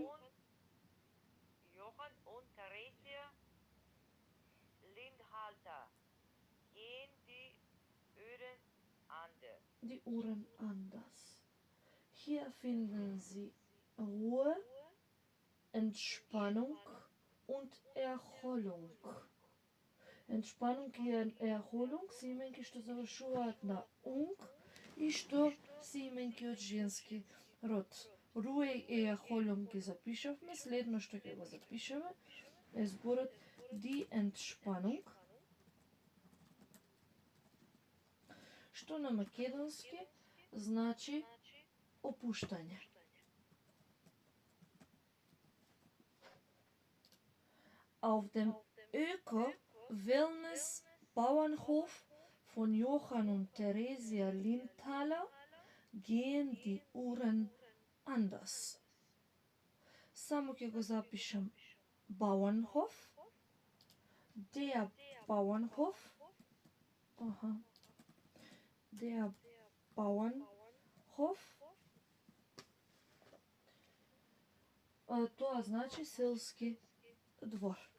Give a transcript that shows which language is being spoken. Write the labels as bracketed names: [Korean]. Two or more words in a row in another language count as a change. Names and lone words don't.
[German] Johann und Theresia Lindhalter gehen die Uhren anders. die Uhren anders. Hier finden Sie Ruhe, Entspannung und Erholung. [Macedonian] Entspannung и Erholung се именки што завршуваат на унг и што се именки од женски род. Руе и Erholung ги запишавме, следно што ќе го запишеме е зборот [German] die Entspannung, [Macedonian] што на македонски значи опуштање. [German] Auf dem Öko-Wellness Bauernhof von Johann und Theresia Lindthaler gehen die Uhren anders. [Macedonian] Само ќе го запишам [German] Bauernhof, der Bauernhof, der Bauernhof, [Macedonian] тоа значи селски двор.